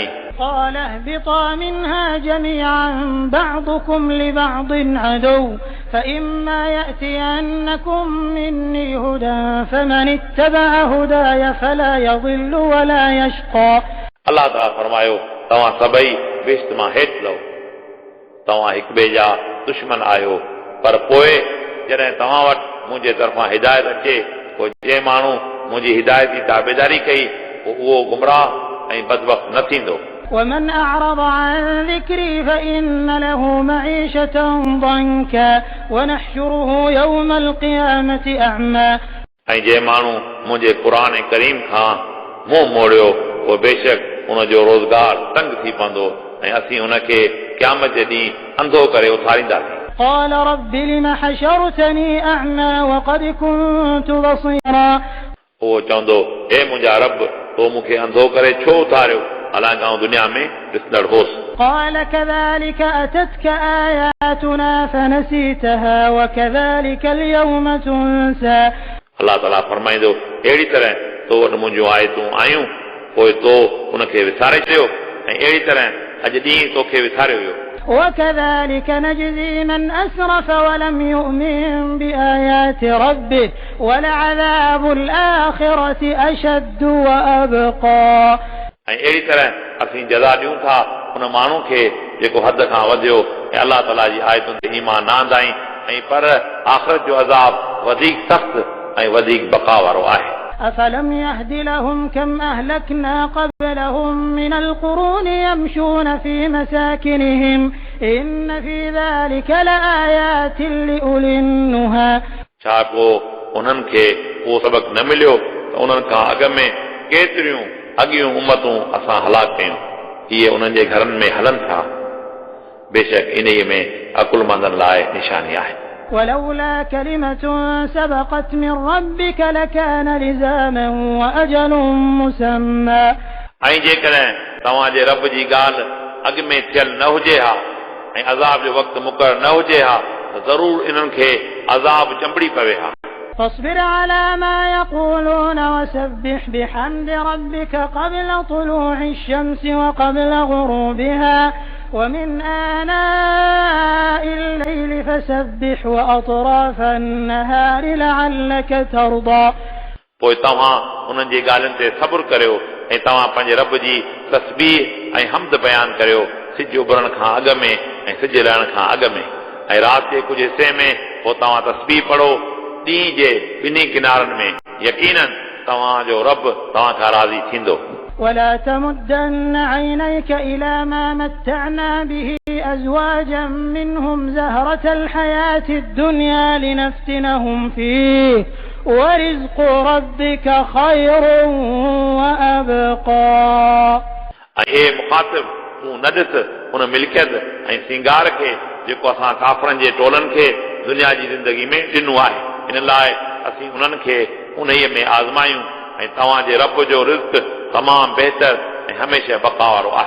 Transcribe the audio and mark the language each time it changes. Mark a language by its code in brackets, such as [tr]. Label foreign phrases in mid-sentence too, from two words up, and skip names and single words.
[ar] قال اهبطا منها جميعا بعضكم لبعض عدو فإما يأتينكم مني هدى فمن اتبع هداي فلا يضل ولا يشقى [sd] अल्लाह ताला फरमायो तव्हां सभई बेश्त मां हेठि लहो तव्हां हिक ॿिए जा दुश्मन आहियो पर पोइ जॾहिं तव्हां वटि मुंहिंजे तरफ़ां हिदायत अचे पोइ जंहिं माण्हू मुंहिंजी हिदायत जी ताबेदारी कई पोइ उहो गुमराह ऐं बदबख्त न थींदो [ar] ومن أعرض عن ذكري فإن له معيشة ضنكا ونحشره يوم القيامة أعمى [sd] ऐं जंहिं माण्हू मुंहिंजे क़ुरान करीम खां मुंहुं मोड़ियो उहो बेशक उन जो रोज़गार तंग थी पवंदो ऐं असीं उनखे क़यामत जे ॾींहुं अंधो करे उथारींदासीं [ar] قال رب لم حشرتني أعمى وقد كنت بصيرا [sd] उहो चवंदो हे मुंहिंजा रब तो मूंखे अंधो करे छो उथारियो हालांकि आउं दुनिया में ॾिसंदड़ होसि [ar] قال كذلك أتتك آياتنا فنسيتها وكذلك اليوم تنسى [sd] अल्लाह ताला फरमाईंदो अहिड़ी तरह तो वटि मुंहिंजूं आयतूं आयूं पोइ तो उनखे विसारे छॾियो ऐं अहिड़ी तरह अॼु ॾींहुं तोखे विसारियो वियो [ar] وكذلك نجزي من أسرف ولم يؤمن بآيات ربه ولعذاب الآخرة أشد وأبقى [sd] ऐं अहिड़ी तरह असीं जज़ा ॾियूं था उन माण्हू खे जेको हद खां वधियो ऐं अल्लाह ताला जी आयतुनि ते ईमान न आंदाई ऐं पर आख़िरत जो अज़ाब वधीक सख़्त ऐं वधीक बक़ा वारो आहे [ar] أفلم يهد لهم كم أهلكنا قبلهم من القرون يمشون في مساكنهم إن في ذلك لآيات لأولي النهى [sd] छा को उन्हनि खे उहो सबक न मिलियो त उन्हनि खां अॻ में केतिरियूं अॻियूं उम्मतूं असां हलाक कयूं इहे उन्हनि जे घरनि में हलनि था बेशक इन्हीअ में अकुलमंदनि लाइ निशानी आहे [ar] ولولا كلمة سبقت من ربك لكان لزاما وأجل مسمى [sd] ऐं जेकॾहिं तव्हांजे रब जी ॻाल्हि अॻ में थियल न हुजे हा ऐं अज़ाब जो वक़्तु मुक़रर न हुजे हा त ज़रूर इन्हनि खे अज़ाब चंबड़ी पवे हा [ar] فاصبر على ما يقولون وسبح بحمد ربك قبل طلوع الشمس وقبل غروبها ومن آناء الليل فسبح وأطراف النهار لعلك ترضى [sd] पोइ तव्हां उन्हनि जी ॻाल्हियुनि ते सब्र करियो ऐं तव्हां पंहिंजे रब जी तस्बीह ऐं हम्द बयान करियो सिज उभरण खां अॻ में ऐं सिज लहण खां अॻ में ऐं राति जे कुझु हिसे में पोइ तव्हां तस्बीह पढ़ो ॾींहं जे ॿिन्ही किनारनि में यकीनन तव्हांजो रब तव्हां खां राज़ी थींदो [ar] ولا تمدن عينيك إلى ما متعنا به أزواجا منهم زهرة الحياة الدنيا لنفتنهم فيه ورزق ربك خير وأبقى [sd] ऐं मुखातिब तूं न ॾिस उन मिल्कियत ऐं सिंगार खे जेको असां काफ़रनि जे टोलनि खे दुनिया जी ज़िंदगी में ॾिनो आहे इन लाइ असीं उन्हनि खे उन्हीअ में आज़मायूं ऐं तव्हांजे रब जो रिज़्क़ तमामु बहितर ऐं हमेशह बक़ा वारो आहे